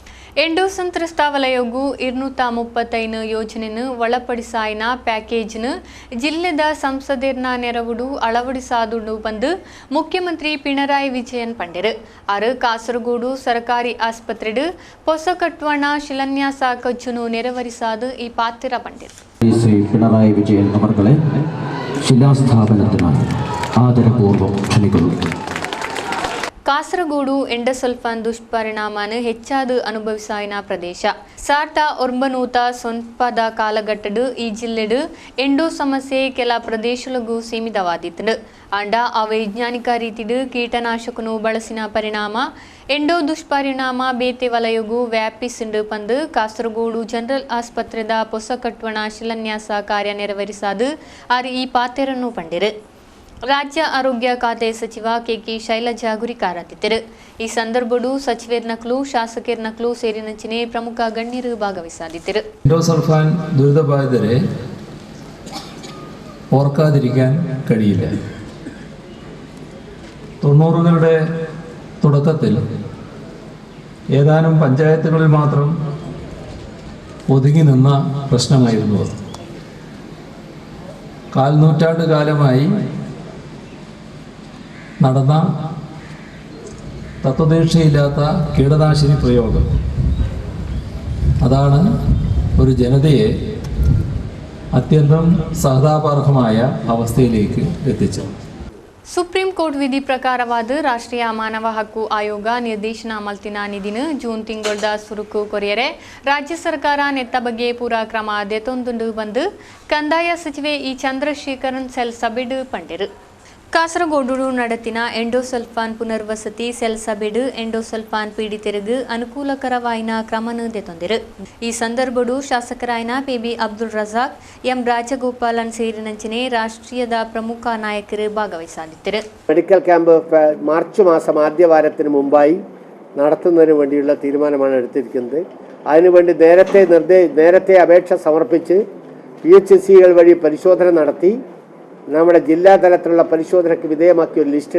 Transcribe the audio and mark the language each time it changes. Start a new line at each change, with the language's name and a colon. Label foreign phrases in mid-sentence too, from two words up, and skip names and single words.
Tulu: ಎಂಡೋ ಸಂತ್ರಸ್ತ ವಲಯಗೂ 235 ಯೋಜನೆಯನ್ನು ಒಳಪಡಿಸಾಯಿನ ಪ್ಯಾಕೇಜ್ನು ಜಿಲ್ಲೆದ ಸಂಸದರ್ನ ನೆರವುಡು ಅಳವಡಿಸಾದುಂಡು ಬಂದು ಮುಖ್ಯಮಂತ್ರಿ ಪಿಣರಾಯಿ ವಿಜಯನ್ ಪಂಡಿರು ಆರು ಕಾಸರಗೋಡು ಸರ್ಕಾರಿ ಆಸ್ಪತ್ರೆಡು ಹೊಸ ಕಟ್ಟುವಣ ಶಿಲಾನ್ಯಾಸ ಕಜ್ಜುನು ನೆರವೇರಿಸಾದು ಈ ಪಾತ್ರ ಪಂಡಿರು.
Malayalam: ശ്രീ പിണറായി വിജയൻ അവർകളെ ശിലാസ്ഥാപനത്തിനായി ആദരപൂർവ്വം ക്ഷണിക്കുന്നു.
Tulu: ಕಾಸರಗೋಡು ಎಂಡೋಸಲ್ಫಾನ್ ದುಷ್ಪರಿಣಾಮನ ಹೆಚ್ಚಾದು ಅನುಭವಿಸಾಯಿನ ಪ್ರದೇಶ 1900 ಸೊನ್ಪದ ಕಾಲಘಟ್ಟಡು ಈ ಜಿಲ್ಲೆಡು ಎಂಡೋ ಸಮಸ್ಯೆ ಕೆಲ ಪ್ರದೇಶಗಳಿಗೂ ಸೀಮಿತವಾದಿತ್ತು. ಅಂಡ ಅವೈಜ್ಞಾನಿಕ ರೀತಿಡು ಕೀಟನಾಶಕನು ಬಳಸಿನ ಪರಿಣಾಮ ಎಂಡೋ ದುಷ್ಪರಿಣಾಮ ಬೇತೆ ವಲಯಗೂ ವ್ಯಾಪಿಸಿಂಡು ಬಂದು ಕಾಸರಗೋಡು ಜನರಲ್ ಆಸ್ಪತ್ರೆದ ಹೊಸ ಕಟ್ಟುವಣ ಶಿಲಾನ್ಯಾಸ ಕಾರ್ಯ ನೆರವೇರಿಸಾದು ಆರು ಈ ಪಾತೆರನ್ನು ಪಂಡಿರು. ರಾಜ್ಯ ಆರೋಗ್ಯ ಖಾತೆ ಸಚಿವ ಕೆಕೆ ಶೈಲಜಾ ಗುರಿಕಾರತ್ತಿದ್ದರು. ಈ ಸಂದರ್ಭಡು ಸಚಿವರ್ನಕ್ಲು ಶಾಸಕರ್ನಕ್ಲು ಸೇರಿನಂಚಿನ ಪ್ರಮುಖ ಗಣ್ಯರು ಭಾಗವಹಿಸಿದ್ದರು.
Malayalam: എൻഡോസൾഫാൻ ദുരിതബാധിതരെ ഓർക്കാതിരിക്കാൻ കഴിയില്ല. 90കളുടെ തുടക്കത്തിൽ ഏതാനും പഞ്ചായത്തുകളിൽ മാത്രം ഒതുങ്ങി നിന്ന പ്രശ്നമായിരുന്നു അത്. കാൽനൂറ്റാണ്ട് കാലമായി നടന്ന തത്വദീക്ഷയില്ലാത്ത കീടനാശിനി പ്രയോഗം അതാണ് ഒരു ജനതയെ അത്യന്തം സഹതാപാർഹമായ അവസ്ഥയിലേക്ക് എത്തിച്ചത്.
Tulu: ಸುಪ್ರೀಂ ಕೋರ್ಟ್ ವಿಧಿ ಪ್ರಕಾರವಾದ ರಾಷ್ಟ್ರೀಯ ಮಾನವ ಹಕ್ಕು ಆಯೋಗ ನಿರ್ದೇಶನ ಮಲ್ತಿನ ನಿಧಿನ ಜೂನ್ ತಿಂಗಳದ ಸುರುಕು ಕೊರಿಯರೆ ರಾಜ್ಯ ಸರ್ಕಾರ ನೆತ್ತ ಬಗ್ಗೆ ಪೂರ ಕ್ರಮ ದೆತೊಂದುಂಡು ಬಂದು ಕಂದಾಯ ಸಚಿವೆ ಇ ಚಂದ್ರಶೇಖರನ್ ಸೆಲ್ ಸಭೆಡು ಪಂಡಿರು. ಕಾಸರಗೋಡು ನಡತಿನ ಎಂಡೋಸಲ್ಫಾನ್ ಪುನರ್ವಸತಿ ಸೆಲ್ ಸಭೆಡು ಎಂಡೋಸಲ್ಫಾನ್ ಪೀಡಿತರಿಗೂ ಅನುಕೂಲಕರವಾಯಿನ ಕ್ರಮನು ದೆತೊಂದಿರು. ಈ ಸಂದರ್ಭಡು ಶಾಸಕರಾಯಿನ ಪಿ.ಬಿ. ಅಬ್ದುಲ್ ರಜಾಕ್, ಎಂ ರಾಜಗೋಪಾಲನ್ ಸೇರಿನಂಚಿನ ರಾಷ್ಟ್ರೀಯದ
Malayalam: പ്രമുഖ നായകർ ഭാഗവഹിച്ചിരുന്നു. മെഡിക്കൽ ക്യാമ്പ് മാർച്ച് മാസം ആദ്യ വാരത്തിന് മുമ്പായി നടത്തുന്നതിന് വേണ്ടിയുള്ള തീരുമാനമാണ് എടുത്തിരിക്കുന്നത്. അതിനുവേണ്ടി നേരത്തെ അപേക്ഷ സമർപ്പിച്ച് PHCകൾ വഴി പരിശോധന നടത്തി നമ്മുടെ ജില്ലാ തലത്തിലുള്ള പരിശോധനയ്ക്ക് വിധേയമാക്കിയ ഒരു ലിസ്റ്റുണ്ട്.